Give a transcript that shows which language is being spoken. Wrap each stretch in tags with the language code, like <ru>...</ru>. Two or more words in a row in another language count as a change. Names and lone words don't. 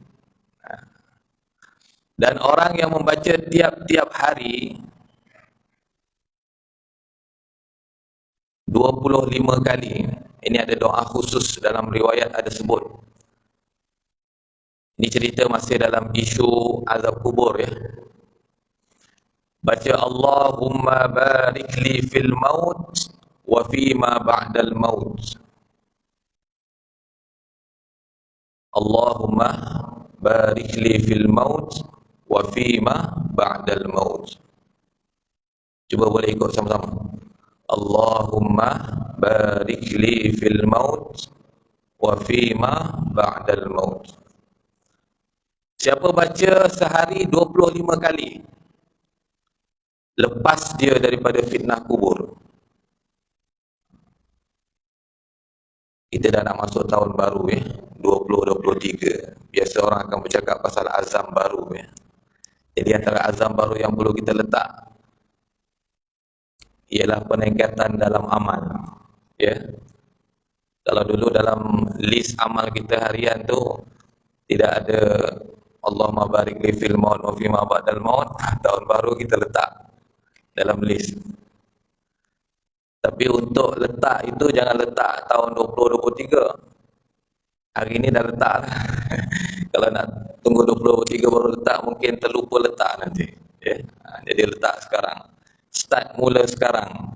<ms>Dan orang yang membaca tiap-tiap hari 25 kali. Ini ada doa khusus dalam riwayat ada sebut. Ini cerita masih dalam isu azab kubur ya.</ms> <ar>Baca اللهم بارك لي في الموت وفيما بعد الموت. اللهم بارك لي في الموت وفيما بعد الموت.</ar> <ms>Cuba boleh ikut sama-sama.</ms> <ar>اللهم بارك لي في الموت وفيما بعد الموت.</ar> <ms>Siapa baca sehari 25 kali, lepas dia daripada fitnah kubur. Kita dah nak masuk tahun baru 2023. Biasa orang akan bercakap pasal azam baru Jadi antara azam baru yang perlu kita letak ialah peningkatan dalam amal. Kalau dulu dalam list amal kita harian tu tidak ada</ms> <ar>اللهم بارك لي في الموت وفيما بعد الموت,</ar> <ms>tahun baru kita letak dalam list. Tapi untuk letak itu jangan letak tahun 2023. Hari ini dah letak lah. Kalau nak tunggu 2023 baru letak, mungkin terlupa letak nanti. Jadi letak sekarang. Start mula sekarang.</ms>